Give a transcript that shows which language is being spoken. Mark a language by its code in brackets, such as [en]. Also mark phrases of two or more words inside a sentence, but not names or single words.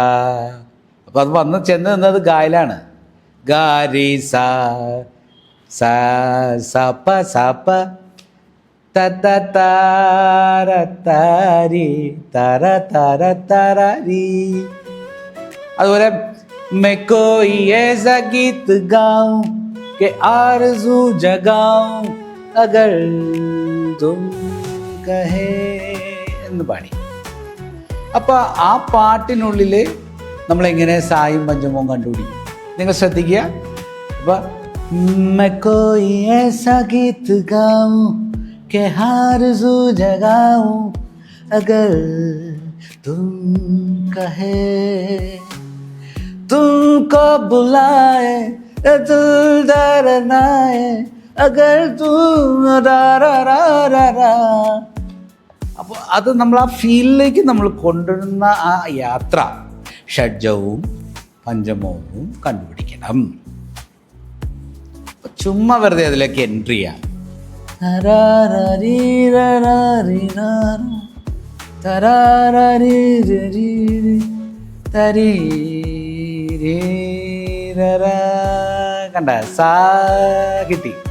[ml] അപ്പം അത് വന്ന് ചെന്ന് നിന്നത് ഗായിലാണ്. ഗാരി സാ സാ സപ സപ ത ത താര താരി തര തര തരി. [hi] അതുപോലെ मैं कोई ऐसा गीत गाऊं कि आरज़ू जगाऊं अगर तुम कहे [ml] എന്ന് പാടി. അപ്പോൾ ആ പാട്ടിനുള്ളിൽ നമ്മളെങ്ങനെ സായും പഞ്ചമവും കണ്ടുപിടിക്കും? നിങ്ങൾ ശ്രദ്ധിക്കുക. [hi] അപ്പോൾ मैं कोई ऐसा गीत गाऊं कि आरज़ू जगाऊं अगर तुम कहे तुमको बुलाए दिल डरनाए अगर तुम रा रा रा रा रा. [ml] അപ്പോൾ അത് നമ്മൾ ആ ഫീലിലേക്ക് നമ്മൾ കൊണ്ടുവരുന്ന ആ യാത്ര ഷഡ്ജവും പഞ്ചമവും കണ്ടുപിടിക്കണം. ചുമ്മാ വെറുതെ അതിലേക്ക് എൻട്രി ചെയ്യാം. കണ്ട സാ കിട്ടി.